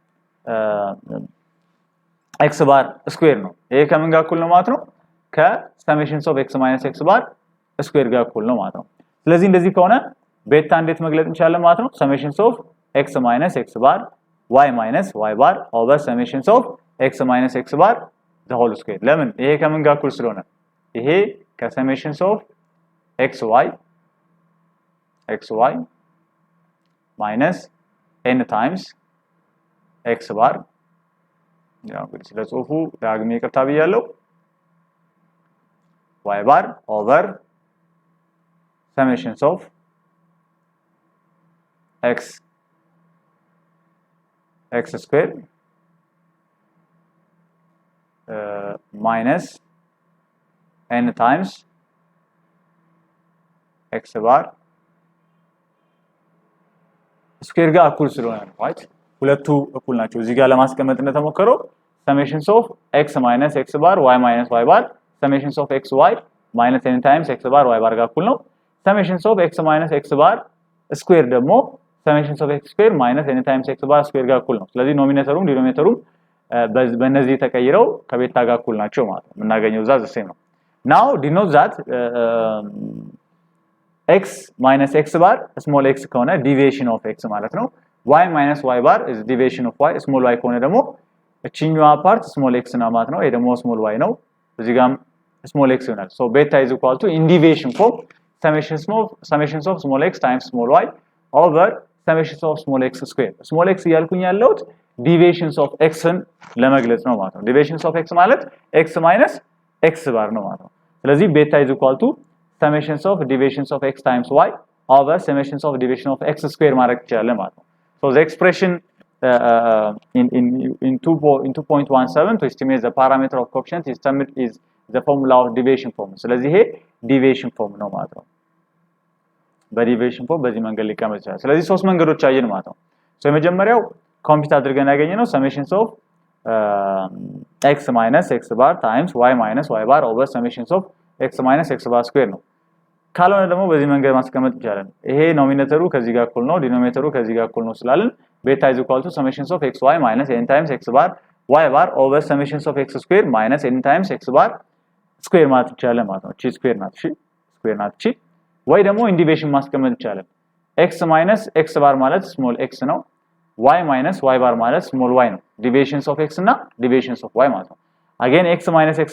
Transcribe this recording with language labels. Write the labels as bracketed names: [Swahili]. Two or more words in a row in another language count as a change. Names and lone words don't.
[English] x bar square [Amharic] ነው ይሄ ከምን ጋር እኩል ነው ማለት ነው [English] summations of x minus x bar square [Amharic] ጋር እኩል ነው ማለት ነው ስለዚህ እንደዚህ ከሆነ ቤታ እንዴት መግለጽ እንችላለን ማለት ነው [English] summations of x minus x bar y minus y bar over summations of x minus x bar the whole square [Amharic] ለምን ይሄ ከምን ጋር እኩል ስለሆነ ይሄ [English] summations of xy minus n times x bar [Amharic] ያው እንግዲህ ስለ ጽሁፉ ዳግሜ ይቅርታ ብያለሁ [English] y bar over summations of x square minus n times x bar ስኩዌር [Amharic] ጋር እኩል ስለሆነ ነው [English] right [Amharic] ሁለቱ እኩል ናቸው እዚህ ጋር ለማስቀመጥ እንደተሞከረው [English] summations of x minus x bar y minus y bar summations of xy minus n times x bar y bar [Amharic] ጋር እኩል ነው [English] summations of x minus x bar [Amharic] ስኩዌር ደግሞ [English] summations of x square minus n times x bar [Amharic] ስኩዌር ጋር እኩል ነው ስለዚህ ኖሚኔተሩም ዲኖሚኔተሩም በእነዚህ ተቀይረው ከቤታ ጋር እኩል ናቸው ማለት ነው የምናገኘው [English] that's same [Amharic] ነው [English] now denote that x minus x bar small x [Amharic] ከሆነ [English] deviation of x [Amharic] ማለት ነው [English] y minus y bar is deviation of y small y [Amharic] ከሆነ ደግሞ እቺኛዋ ፓርት small [English] x [Amharic] ነው ማለት ነው ይሄ ደግሞ [English] small y [Amharic] ነው እዚህ ጋርም [English] small x ይሆናል so beta is equal to in deviation form summations of small x times small y over summations of small x square small x [Amharic] እያልኩኝ ያለሁት [English] deviations of x [Amharic] ን ለመግለጽ ነው ማለት ነው [English] deviations of x ማለት x minus x bar [Amharic] ነው ማለት ነው ስለዚህ [English] beta is equal to summations of deviations of x times y over summations of deviation of x square [Amharic] ማድረግ ይችላል ማለት ነው [English] so the expression in 2.17 to estimate the parameter of coefficient is the formula of deviation form [Amharic] ስለዚህ ይሄ [English] deviation form [Amharic] ነው ማለት ነው [English] deviation form [Amharic] በዚህ መንገድ ሊቀመጥ ይችላል ስለዚህ ሶስት መንገዶች አየን ማለት ነው so የመጀመሪያው ኮምፒውት አድርገን ያገኘነው [English] summations of x minus x bar times y minus y bar over summations of x minus x bar square [Amharic] ነው ካልሆነ ደግሞ በዚህ መንገድ ማስቀመጥ ይቻላል ይሄ ኖሚኔተሩ ከዚህ ጋር እኩል ነው ዲኖሚኔተሩ ከዚህ ጋር እኩል ነው ስላልን [English] beta is equal to summations of xy minus n times x bar y bar over summations of x square minus n times x bar square [Amharic] ማለት ይቻላል ማለት ነው ቺ ስኩዌር ናት እሺ ስኩዌር ናት እቺ ወይ ደግሞ ኢንዲቪዥን ማስቀመጥ ይቻላል [English] x minus x bar [Amharic] ማለት [English] small x [Amharic] ነው [English] y minus y bar [Amharic] ማለት [English] small y [Amharic] ነው [English] deviations of x [Amharic] እና [English] deviations of y [Amharic] ማለት ነው [English] again x minus x